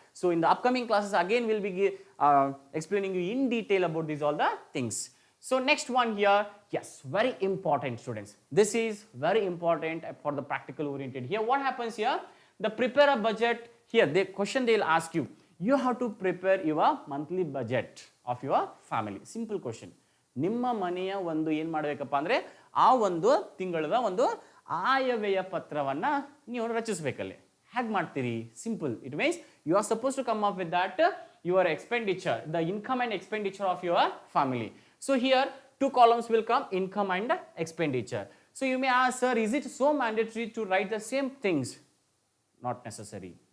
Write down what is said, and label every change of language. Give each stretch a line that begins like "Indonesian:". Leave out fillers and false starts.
English: So in the upcoming classes, again we'll be explaining you in detail about these all the things. So next one here, yes, very important, students. This is very important for the practical oriented. Here what happens here? The prepare a budget. Here the question they'll ask you. You have to prepare your monthly budget of your family. Simple question.
Kannada: ನಿಮ್ಮ ಮನೆಯ ಒಂದು ಏನು ಮಾಡಬೇಕಪ್ಪ ಅಂದ್ರೆ ಆ ಒಂದು ತಿಂಗಳದ ಒಂದು ಆಯವ್ಯಯ ಪತ್ರವನ್ನ ನೀವು ರಚಿಸಬೇಕಲ್ಲಿ. ಹೇಗೆ ಮಾಡ್ತೀರಿ? Simple.
English: It means you are supposed to come up with that your expenditure, the income and expenditure of your family. So here two columns will come, income and expenditure. So you may ask, sir, is it so mandatory to write the same things? Not necessary.